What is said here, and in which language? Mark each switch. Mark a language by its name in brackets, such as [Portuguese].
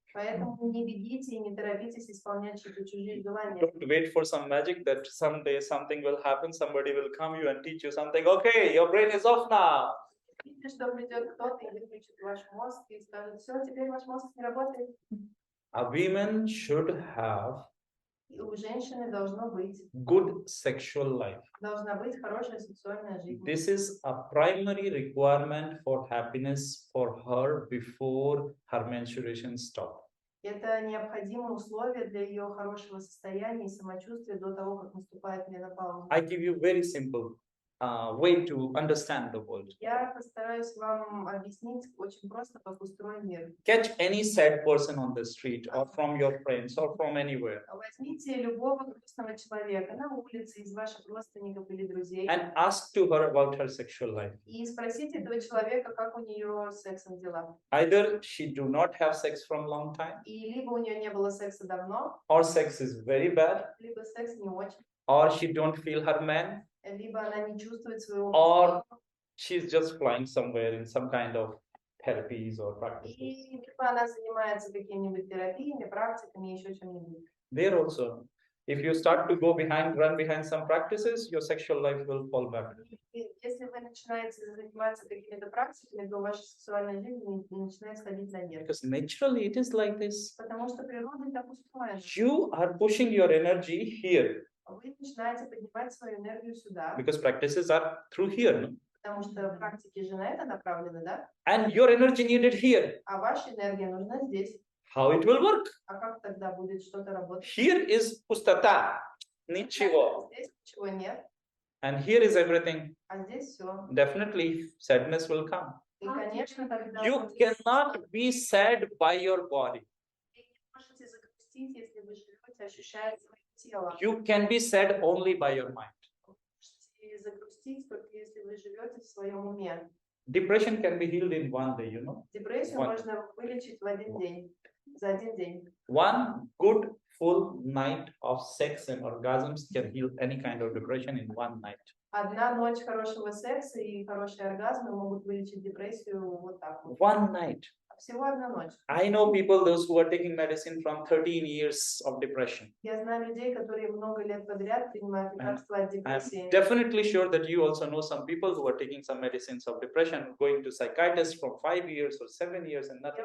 [Russian] Поэтому не бегите и не торопитесь исполнять чьи-то чужие желания. [English] Don't wait for some magic that someday something will happen. Somebody will come you and teach you something. Okay, your brain is off now. [Russian] Видите, что придет кто-то и выключит ваш мозг и скажет, все, теперь ваш мозг не работает. [English] A woman should have [Russian] И у женщины должно быть, [English] good sexual life. [Russian] должна быть хорошая сексуальная жизнь. [English] This is a primary requirement for happiness for her before her menstruation stop. [Russian] Это необходимое условие для ее хорошего состояния и самочувствия до того, как наступает менопауза. [English] I give you very simple way to understand the world. [Russian] Я постараюсь вам объяснить очень просто, как устроен мир. [English] Catch any sad person on the street or from your friends or from anywhere [Russian] Возьмите любого грустного человека на улице, из ваших родственников или друзей, [English] and ask to her about her sexual life. [Russian] и спросите этого человека, как у нее с сексом дела. [English] Either she do not have sex from long time, [Russian] И либо у нее не было секса давно, [English] or sex is very bad, [Russian] либо секс не очень, [English] or she don't feel her man, [Russian] либо она не чувствует своего [English] or she's just flying somewhere in some kind of therapies or practices. [Russian] и либо она занимается какими-нибудь терапиями, практиками, еще чем-нибудь. [English] There also, if you start to run behind some practices, your sexual life will fall back. [Russian] И если вы начинаете заниматься какими-то практиками, то ваша сексуальная жизнь начинает сходить на нет. [English] Because naturally it is like this. [Russian] Потому что природа так устроена. [English] You are pushing your energy here [Russian] Вы начинаете поднимать свою энергию сюда, [English] because practices are through here, no? [Russian] потому что практики же на это направлены, да? [English] And your energy needed here. [Russian] А ваша энергия нужна здесь. [English] How it will work? [Russian] А как тогда будет что-то работать? [English] Here is [Russian] pustata, nichivo, Здесь ничего нет, [English] and here is everything. [Russian] а здесь все. [English] Definitely sadness will come. [Russian] И, конечно, тогда [English] You [Russian] вы [English] cannot be sad by your body. [Russian] не можете загрустить, если вы живете, ощущая свое тело. [English] You can be sad only by your mind. [Russian] Можете загрустить, только если вы живете в своем уме. [English] Depression can be healed in one day, you know. [Russian] Депрессию [English] One. [Russian] можно вылечить в один день, за один день. [English] One good full night of sex and orgasms can heal any kind of depression in one night. [Russian] Одна ночь хорошего секса и хорошие оргазмы могут вылечить депрессию вот так вот. [English] One night. [Russian] Всего одна ночь. [English] I know people, those who are taking medicine from 13 years of depression. [Russian] Я знаю людей, которые много лет подряд принимают лекарства от [English] I'm [Russian] депрессии. [English] definitely sure that you also know some people who are taking some medicines of depression, going to psychiatrists from 5 years or 7 years and nothing